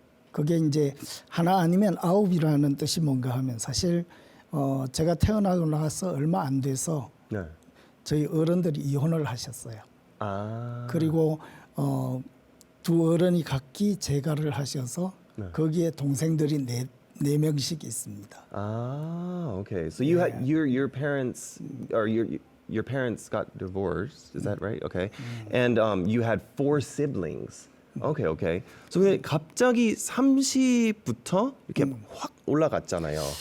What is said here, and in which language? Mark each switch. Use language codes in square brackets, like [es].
[ko] 그게 이제 하나 아니면 아홉이라는 뜻이 뭔가 하면 사실 제가 태어나고 나서 얼마 안 돼서 네. 저희 어른들이 이혼을 하셨어요. 아. 그리고 두 어른이 각기 재가를 하셔서 거기에 동생들이 네 명씩 있습니다. [en] Ah, okay. So you had your parents or your parents got divorced. Is that right? Okay. And you had 4 siblings. Okay, okay. [ko] So 근데 갑자기 30부터 이렇게 확 올라갔잖아요.